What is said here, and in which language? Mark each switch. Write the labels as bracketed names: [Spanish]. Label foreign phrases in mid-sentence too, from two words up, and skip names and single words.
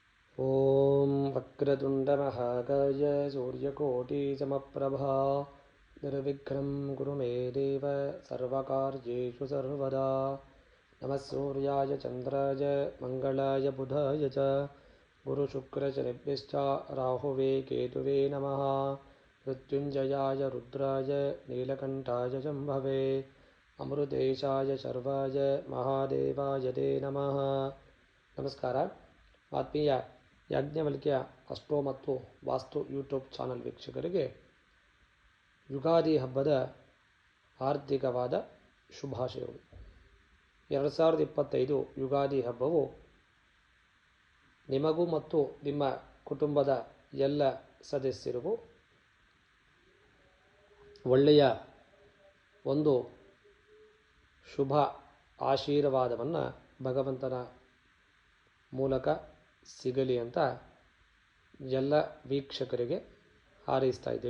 [Sanskrit] ಓಂ ವಕ್ರತುಂಡ ಮಹಾಕಾಯ ಸೂರ್ಯಕೋಟಿ ಸಮಪ್ರಭಾ ನಿರ್ವಿಘ್ನಂ ಕುರು ಮೇ ದೇವ ಸರ್ವಕಾರ್ಯೇಷು ಸರ್ವದಾ ನಮಃ ಸೂರ್ಯಾಯ ಚಂದ್ರಾಯ ಮಂಗಳಾಯ ಬುಧಾಯ ಚ ಗುರುಶುಕ್ರಶನಿಭ್ಯಶ್ಚ ರಾಹುವೇ ಕೇತುವೇ ನಮಃ ಮೃತ್ಯುಂಜಯಾಯ ರುದ್ರಾಯ ನೀಲಕಂಠಾಯ ಶಂಭವೇ ಅಮೃತೇಶಾಯ ಶರ್ವಾಯ ಮಹಾದೇವಾಯ ತೇ ನಮಃ. [Kannada] ನಮಸ್ಕಾರ. ಆತ್ಮೀಯ ಯಾಜ್ಞವಲ್ಕ್ಯ ಅಸ್ಟ್ರೋ ಮತ್ತು ವಾಸ್ತು ಯೂಟ್ಯೂಬ್ ಚಾನಲ್ ವೀಕ್ಷಕರಿಗೆ ಯುಗಾದಿ ಹಬ್ಬದ ಹಾರ್ದಿಕವಾದ ಶುಭಾಶಯಗಳು. 2025 ಯುಗಾದಿ ಹಬ್ಬವು ನಿಮಗೂ ಮತ್ತು ನಿಮ್ಮ ಕುಟುಂಬದ ಎಲ್ಲ ಸದಸ್ಯರಿಗೂ ಒಳ್ಳೆಯ ಒಂದು ಶುಭ ಆಶೀರ್ವಾದವನ್ನು ಭಗವಂತನ ಮೂಲಕ ಸಿಗಲಿ ಅಂತ ಎಲ್ಲ ವೀಕ್ಷಕರಿಗೆ ಹಾರೈಸ್ತಾ ಇದ್ದೀವಿ.